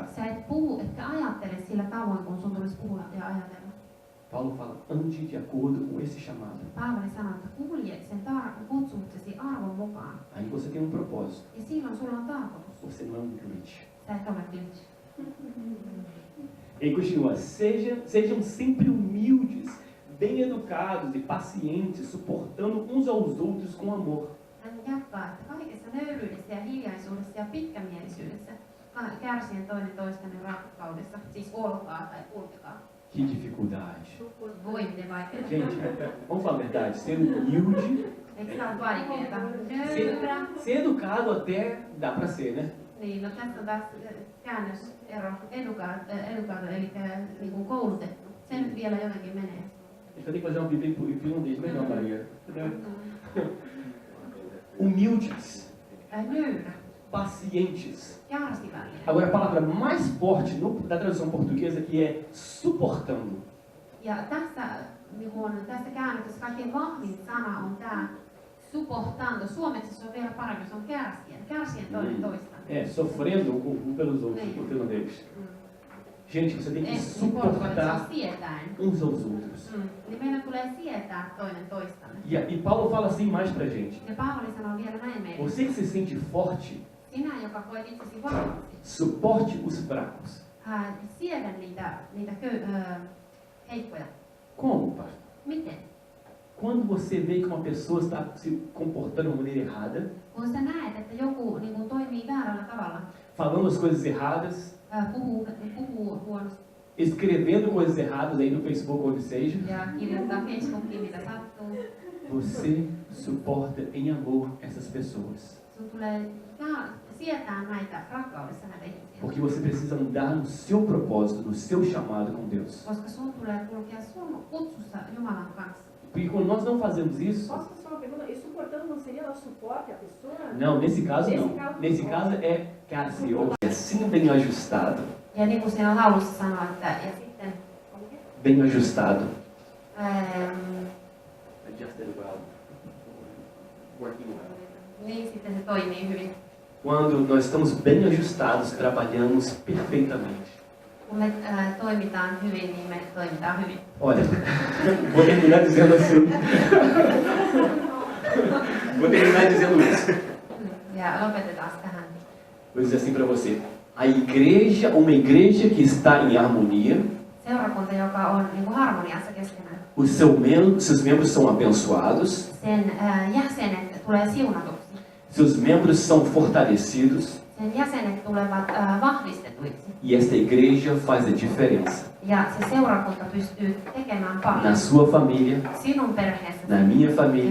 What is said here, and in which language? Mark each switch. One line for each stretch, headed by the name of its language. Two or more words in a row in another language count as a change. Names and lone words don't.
Finnish: Sä et puhu, etkä ajattele sillä tavoin, kun sun tulisi puhua ja ajatella.
Portuguese: Paulo fala, ande de acordo com esse chamado.
Finnish: Paavali sanoo, että kulje sen kutsumuksesi arvon mukaan.
Portuguese: Aí você tem um propósito.
Finnish: Ja silloin sulla on tarkoitus.
Portuguese: Você não é um glitch.
Finnish: Sä et ole glitch.
Portuguese: Ele continua, sejam sempre humildes, bem educados e pacientes, suportando uns aos outros com amor.
Finnish: Hän jatkaa, että kaikessa nöyryydessä ja hiljaisuudessa ja pitkämielisyydessä kärsien toinen toistenne rakkaudessa, siis olkaa tai kulkekaa.
Portuguese: Que dificuldade.
Finnish: Voi miten vaikeaa.
Portuguese: Gente, vamos falar a verdade, ser humilde,
Finnish: Eikö tää ole vaikeeta? Nöyrä.
Portuguese: ser educado até dá pra ser, né?
Finnish: Niin, no tässä on taas käännösero, educaado, eli niin kuin koulutettu. Se nyt vielä jotenkin menee.
Portuguese: Então tem que fazer uma Bíblia em finlandês melhor, Maria. Humildes,
Finnish: Nöyrä,
Portuguese: pacientes.
Finnish: kärsivällinen.
Portuguese: Agora a palavra mais forte da tradução portuguesa que é suportando.
Finnish: Ja tässä käännöksessä kaikkein vahvin sana on tämä suportando. Suomeksi se on vielä paremmin, se on kärsien toinen toistaan.
Portuguese: Sofrendo um pelos outros, em finlandês. Gente, você tem que
Finnish: Niin
Portuguese: suportar
Finnish: sietäen.
Portuguese: uns aos outros.
Finnish: Niin meidän tulee sietää toinen toistamme.
Portuguese: E Paulo fala assim mais pra gente.
Finnish: Ja Paavali sanoo vielä näin meille.
Portuguese: Você que se sente forte,
Finnish: Sinä, joka koet itsesi vahvaksi,
Portuguese: suporte os fracos.
Finnish: siedä niitä heikkoja.
Portuguese: Como, pastor?
Finnish: Miten?
Portuguese: Quando você vê que uma pessoa está se comportando de uma maneira errada,
Finnish: Kun sä näet, että joku niin kuin toimii väärällä tavalla,
Portuguese: falando as coisas erradas,
Finnish: puhuu huonosti
Portuguese: escrevendo coisas erradas aí no Facebook onde seja,
Finnish: ja kirjoittaa Facebookiin mitä sattuu,
Portuguese: você suporta em amor essas pessoas.
Finnish: sun tulee sietää näitä rakkaudessa näitä ihmisiä.
Portuguese: Porque você precisa andar no seu propósito, no seu chamado com Deus.
Finnish: Koska sun tulee kulkea sun kutsussa Jumalan kanssa.
Portuguese: Porque quando nós não fazemos isso, Posso fazer uma pergunta? E suportando não seria ela suporte a pessoa? não, nesse caso não. Nesse caso é caso assim bem ajustado.
Finnish: Ja niin kuin siinä laulussa sanoo, että ja sitten
Portuguese: Bem ajustado.
Finnish: niin sitten se toimii hyvin.
Portuguese: Quando nós estamos bem ajustados, trabalhamos perfeitamente.
Finnish: Kun me toimitaan hyvin, niin me toimitaan hyvin.
Portuguese: Olha, vou terminar dizendo assim. Vou terminar dizendo isso.
Finnish: Ja lopetetaan tähän.
Portuguese: Vou dizer assim para você. A igreja, uma igreja que está em harmonia,
Finnish: Seurakunta, joka on niin kuin harmoniassa keskenään.
Portuguese: seus membros são abençoados,
Finnish: Sen jäsenet tulee siunatuksi.
Portuguese: seus membros são fortalecidos
Finnish: Sen jäsenet tulevat vahvistetuiksi.
Portuguese: e esta igreja faz a diferença
Finnish: Ja se seurakunta pystyy tekemään
Portuguese: na
Finnish: paljon
Portuguese: sua família,
Finnish: sinun perheessäsi
Portuguese: na minha
Finnish: ja
Portuguese: família,